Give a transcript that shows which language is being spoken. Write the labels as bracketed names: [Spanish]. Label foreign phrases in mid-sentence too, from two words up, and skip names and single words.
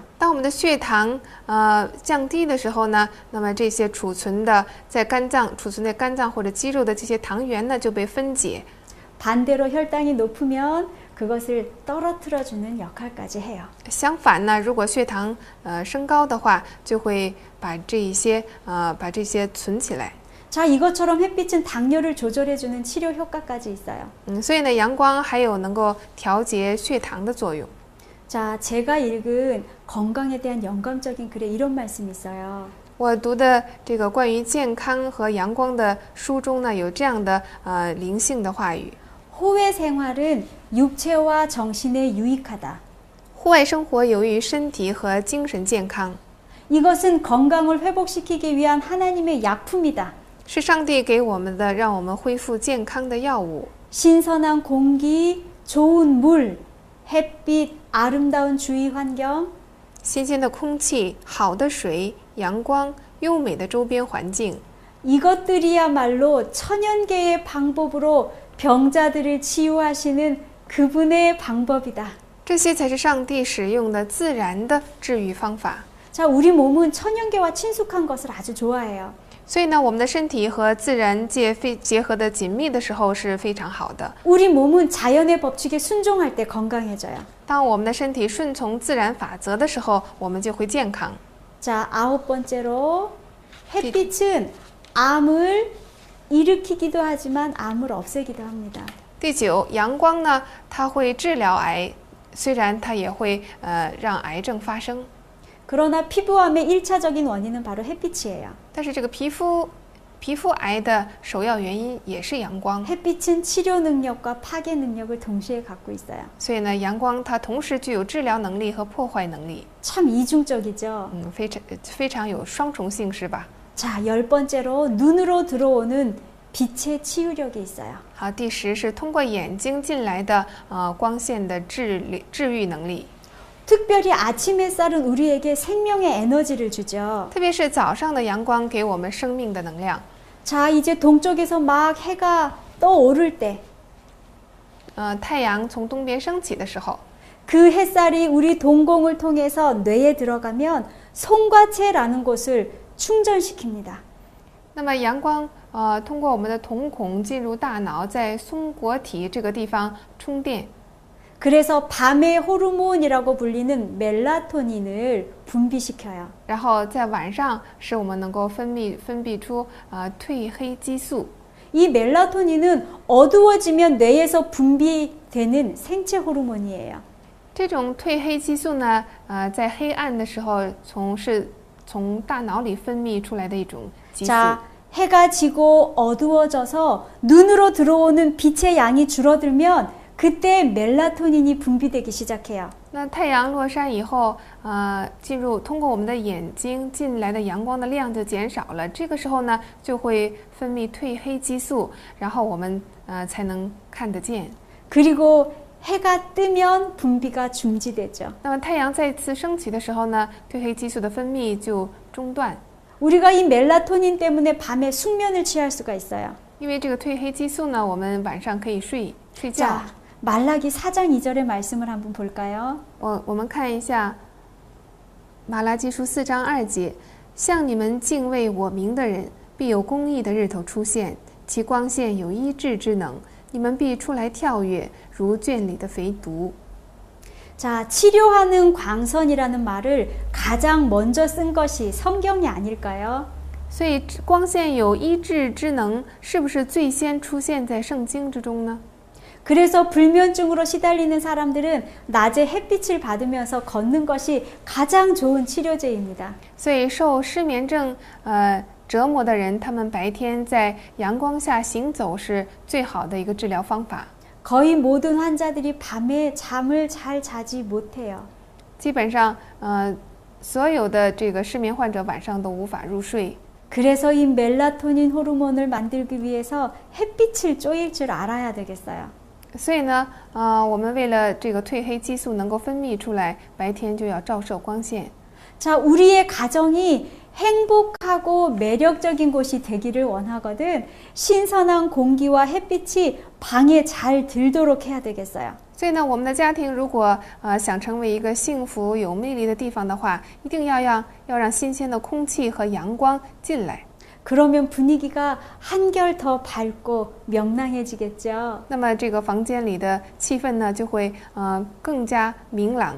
[Chinese] 当我们的血糖降低的时候呢，那么这些储存的在肝脏或者肌肉的这些糖原呢就被分解。 [Korean] 반대로 혈당이 높으면 그것을 떨어뜨려주는 역할까지 해요. [Chinese] 相反呢，如果血糖升高的话，就会把这些存起来。 [Korean] 자, 이것처럼 햇빛은 당뇨를 조절해주는 치료 효과까지 있어요. [Chinese] 所以呢，阳光还有能够调节血糖的作用。 [Korean] 자, 제가 읽은 건강에 대한 영감적인 글에 이런 말씀이 있어요. [Chinese] 我读的这个关于健康和阳光的书中呢，有这样的灵性的话语： [Korean] 호외 생활은 육체와 정신에 유익하다. [Chinese] 户外生活有益于身体和精神健康， [Korean] 이것은 건강을 회복시키기 위한 하나님의 약품이다. [Chinese] 是上帝给我们的，让我们恢复健康的药物。 [Korean] 신선한 공기, 좋은 물, 햇빛, 아름다운 주위 환경, [Chinese] 新鲜的空气、好的水、阳光、优美的周边环境， [Korean] 이것들이야말로 천연계의 방법으로 병자들을 치유하시는 그분의 방법이다. [Chinese] 这些才是上帝使用的自然的治愈方法。 [Korean] 자, 우리 몸은 천연계와 친숙한 것을 아주 좋아해요. [Chinese] 所以呢，我们的身体和自然界结合的紧密的时候是非常好的。 [Korean] 우리 몸은 자연의 법칙에 순종할 때 건강해져요. [Chinese] 当我们的身体顺从自然法则的时候，我们就会健康。 [Korean] 자, 9번째로 햇빛은 암을 일으키기도 하지만 암을 없애기도 합니다. [Chinese] 第九，阳光呢，它会治疗癌，虽然它也会让癌症发生， [Korean] 그러나 피부암의 1차적인 원인은 바로 햇빛이에요. [Chinese] 但是这个皮肤癌的首要原因也是阳光。 [Korean] 햇빛은 치료 능력과 파괴 능력을 동시에 갖고 있어요. [Chinese] 所以呢，阳光它同时具有治疗能力和破坏能力， [Korean] 참 이중적이죠. [Chinese] 非常有双重性，是吧？ [Korean] 자, 10번째로 눈으로 들어오는 빛의 치유력이 있어요. [Chinese] 好，第10是通过眼睛进来的光线的治愈能力， [Korean] 특별히 아침 햇살은 우리에게 생명의 에너지를 주죠. [Chinese] 特别是早上的阳光给我们生命的能量。 [Korean] 자, 이제 동쪽에서 막 해가 떠오를 때, [Chinese] 太阳从东边升起的时候， [Korean] 그 햇살이 우리 동공을 통해서 뇌에 들어가면 송과체라는 곳을 충전시킵니다. [Chinese] 那么阳光通过我们的瞳孔进入大脑，在松果体这个地方充电。 [Korean] 그래서 밤의 호르몬이라고 불리는 멜라토닌을 분비시켜요. [Chinese] 然后在晚上使我们能够分泌出褪黑激素。 [Korean] 이 멜라토닌은 어두워지면 뇌에서 분비되는 생체 호르몬이에요. [Chinese] 这种褪黑激素呢，在黑暗的时候从大脑里分泌出来的一种激素。 [Korean] 자, 해가 지고 어두워져서 눈으로 들어오는 빛의 양이 줄어들면 그때 멜라토닌이 분비되기 시작해요. [Chinese] 那太阳落山以后，通过我们的眼睛进来的阳光的量就减少了。这个时候呢，就会分泌褪黑激素，然后我们才能看得见。 [Korean] 그리고 해가 뜨면 분비가 중지되죠. [Chinese] 那么太阳再次升起的时候呢，褪黑激素的分泌就中断。 [Korean] 우리가 이 멜라토닌 때문에 밤에 숙면을 취할 수가 있어요. [Chinese] 因为这个褪黑激素呢，我们晚上可以睡觉。 [Korean] 자, 말라기 4장 2절의 말씀을 한번 볼까요? [Chinese] 我们看一下马拉基书4章2节，向你们敬畏我名的人，必有公义的日头出现，其光线有医治之能，你们必出来跳跃，如圈里的肥犊。 [Korean] 자, 치료하는 광선이라는 말을 가장 먼저 쓴 것이 성경이 아닐까요? [Chinese] 所以光线有医治之能，是不是最先出现在圣经之中呢？ [Korean] 그래서 불면증으로 시달리는 사람들은 낮에 햇빛을 받으면서 걷는 것이 가장 좋은 치료제입니다. [Chinese] 所以受失眠症折磨的人，他们白天在阳光下行走是最好的一个治疗方法。 [Korean] 거의 모든 환자들이 밤에 잠을 잘 자지 못해요. [Chinese] 基本上，所有的这个失眠患者晚上都无法入睡。 [Korean] 그래서 이 멜라토닌 호르몬을 만들기 위해서 햇빛을 쪼일 줄 알아야 되겠어요. [Chinese] 所以呢，我们为了这个褪黑激素能够分泌出来，白天就要照射光线。 [Korean] 자, 우리의 가정이 행복하고 매력적인 곳이 되기를 원하거든 신선한 공기와 햇빛이 방에 잘 들도록 해야 되겠어요. [Chinese] 所以呢，我们的家庭如果想成为一个幸福有魅力的地方的话，一定要让新鲜的空气和阳光进来。 [Korean] 그러면 분위기가 한결 더 밝고 명랑해지겠죠. [Chinese] 那么这个房间里的气氛呢，就会更加明朗。